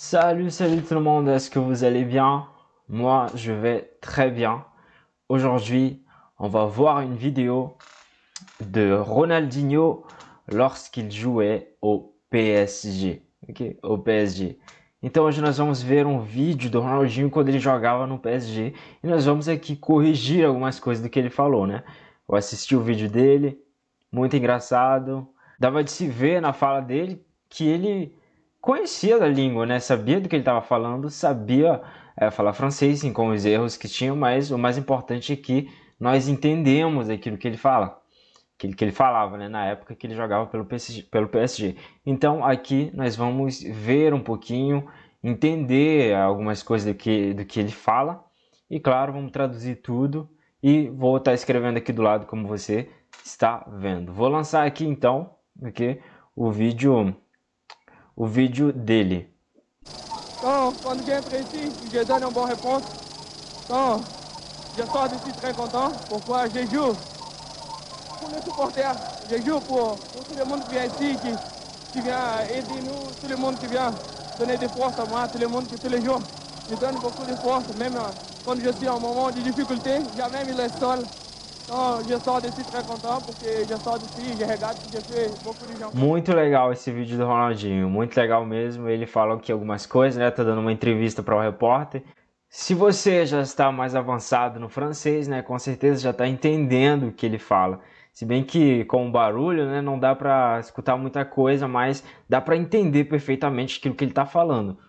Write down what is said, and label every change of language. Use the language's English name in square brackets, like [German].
[French] Salut tout le monde, est-ce que vous allez bien? Moi, je vais très bien. Aujourd'hui, on va voir une vidéo de Ronaldinho lorsqu'il jouait au PSG, ok? Au PSG. [Portuguese] Então hoje nós vamos ver um vídeo do Ronaldinho quando ele jogava no PSG e nós vamos aqui corrigir algumas coisas do que ele falou, né? Eu assisti o vídeo dele, muito engraçado. Dava de se ver na fala dele que ele conhecia da língua, né? Sabia do que ele estava falando, sabia falar francês, sim, com os erros que tinham, mas o mais importante é que nós entendemos aquilo que ele fala, aquilo que ele falava, né? Na época que ele jogava pelo PSG. Então aqui nós vamos ver um pouquinho, entender algumas coisas do que ele fala e, claro, vamos traduzir tudo e vou estar escrevendo aqui do lado como você está vendo. Vou lançar aqui então, ok, o vídeo dele. [French] Quand j'entre ici, je donne une bonne réponse. Quand je sors d'ici très content, pourquoi je joue pour les supporters, je joue pour tout le monde qui vient ici, qui vient aider nous, tout le monde qui vient donner des forces à moi, tout le monde qui tous les jours, je donne beaucoup de force, même quand je suis en moment de difficulté, jamais mis le sol. Então, je sors d'ici très content, porque je sors d'ici, je regarde que je fais beaucoup de gens. [Portuguese] Muito legal esse vídeo do Ronaldinho, muito legal mesmo. Ele fala aqui algumas coisas, né? Tá dando uma entrevista para o repórter. Se você já está mais avançado no francês, né? Com certeza já está entendendo o que ele fala. Se bem que com o barulho, né? Não dá para escutar muita coisa, mas dá para entender perfeitamente aquilo que ele está falando.